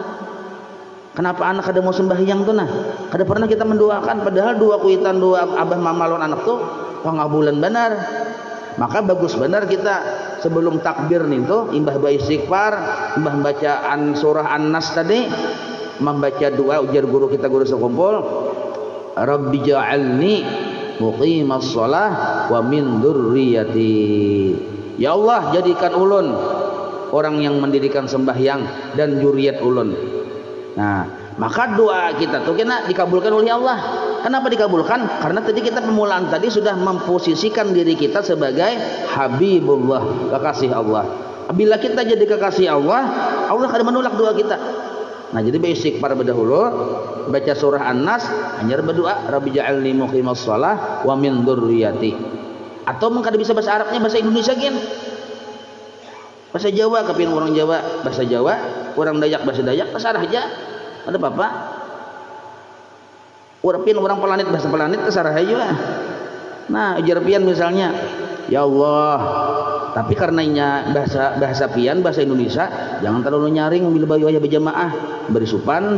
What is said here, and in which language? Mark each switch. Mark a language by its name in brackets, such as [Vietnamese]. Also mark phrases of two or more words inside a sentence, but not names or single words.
[Banjar] Kenapa anak kada mau sembahyang tuh nah? Kada pernah kita mendoakan, padahal doa kuitan doa abah mama lawan anak tuh pangabulan benar. Maka bagus benar kita sebelum takbir nih tuh imbah baca istighfar, imbah bacaan surah An-Nas tadi, membaca doa ujar guru kita, guru sekumpul, [Arabic] رب اجعلني مقيم الصلاة ومن ذريتي. [Banjar] Ya Allah, jadikan ulun orang yang mendirikan sembahyang dan juriat ulun. Nah, maka doa kita tuh kena dikabulkan oleh Allah. Kenapa dikabulkan? Karena tadi kita pemulaan tadi sudah memposisikan diri kita sebagai habibullah, kekasih Allah. Bila kita jadi kekasih Allah, Allah akan menolak doa kita. Nah, jadi istighfar berdahulu, baca surah An-Nas, hanya berdoa [Arabic] رب اجعلني مقيم الصلاة ومن ذريتي. [Banjar] Atau mungkin bisa bahasa Arabnya, bahasa Indonesia gin, bahasa Jawa, kepin orang Jawa bahasa Jawa, orang Dayak bahasa Dayak, terserah aja, ada apa-apa. Urapin orang planet bahasa planet terserah aja. Nah, ujar pian misalnya, ya Allah, tapi karenanya bahasa pian bahasa Indonesia jangan terlalu nyaring bila bayu aja berjamaah beri supan.